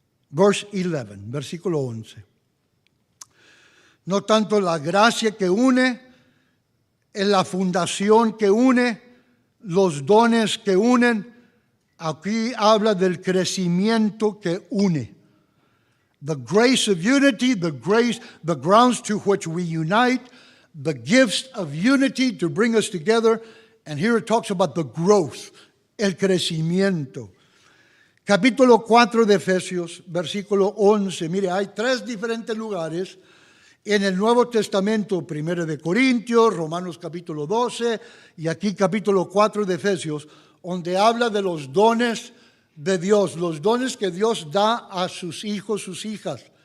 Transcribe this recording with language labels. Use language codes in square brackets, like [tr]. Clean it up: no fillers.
[en] Verse 11, [es] versículo 11. No tanto la gracia que une, en la fundación que une, los dones que unen. Aquí habla del crecimiento que une. [en] The grace of unity, the grounds to which we unite, the gifts of unity to bring us together. And here it talks about the growth, [es] el crecimiento. Capítulo 4 de Efesios, versículo 11. Mire, hay 3 diferentes lugares en el Nuevo Testamento, 1 de Corintios, Romanos capítulo 12 y aquí capítulo 4 de Efesios, donde habla de los dones de Dios, los dones que Dios da a sus hijos, sus hijas.